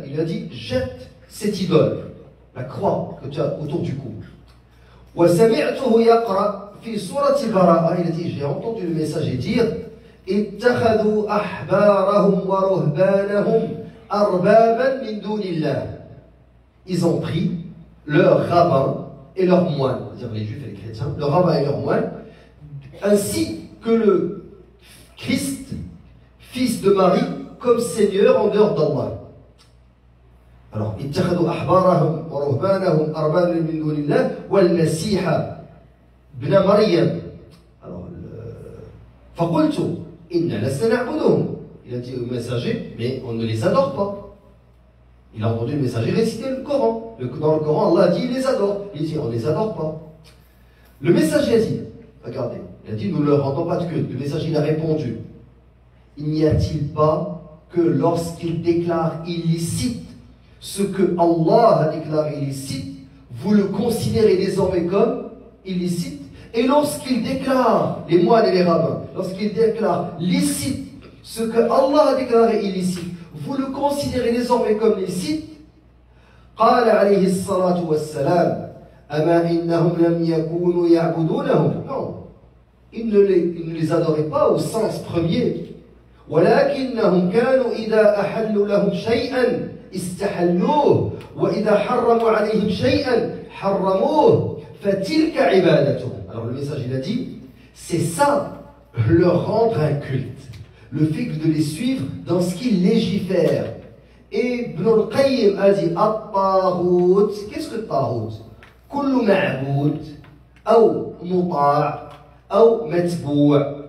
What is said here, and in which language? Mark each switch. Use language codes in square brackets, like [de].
[fr] Il a dit, jette cette idole, la croix que tu as autour du cou. [ar] وسمعته يقرأ في سورة براءة. [fr] Il a dit, j'ai entendu le messager dire, [ar] اتخذوا أحبارهم ورهبانهم أربابا من دون الله. [fr] Ils ont pris leurs rabbins et leurs moines, c'est-à-dire les juifs et les chrétiens, leurs rabbins et leurs moines, ainsi que le Christ, fils de Marie, comme Seigneur en dehors d'Allah. [ar] Alors, اتخذوا أحبارهم ورهبانهم أربابا من دون الله والمسيح ابن مريم. Alors, فقلت إنا لسنا نعبدهم. [fr] Il a dit au messager, mais on ne les adore pas. Il a entendu le messager réciter le Coran. Dans le Coran, Allah a dit, il les adore. Il dit, on ne les adore pas. Le messager a dit, regardez, il a dit, nous ne leur rendons pas de culte. Le messager, il a répondu, il n'y a-t-il pas que lorsqu'il déclare illicite ce que Allah a déclaré illicite, vous le considérez désormais comme illicite? Et lorsqu'il déclare, les moines et les rabbins, lorsqu'il déclare licite ce que Allah a déclaré illicite, vous le considérez désormais comme licite? [ar] قال عليه الصلاة والسلام أما إنهم لم يكونوا يعبدونهم. [fr] Non, ils ne les adoraient pas au sens premier. [ar] ولكنهم كانوا إذا أحلوا لهم شيئا استحلوه وإذا حرموا عليهم شيئا حرموه فتلك عبادتهم. [fr] Alors le message il a dit, c'est ça leur rendre un culte. Le fait de les suivre dans ce qu'ils légifèrent. Et Ibn al-Qayyim a dit At-Taghut. Qu'est-ce que Taghut? [ar] Kullu ma'boud ou muta' ou matbou'.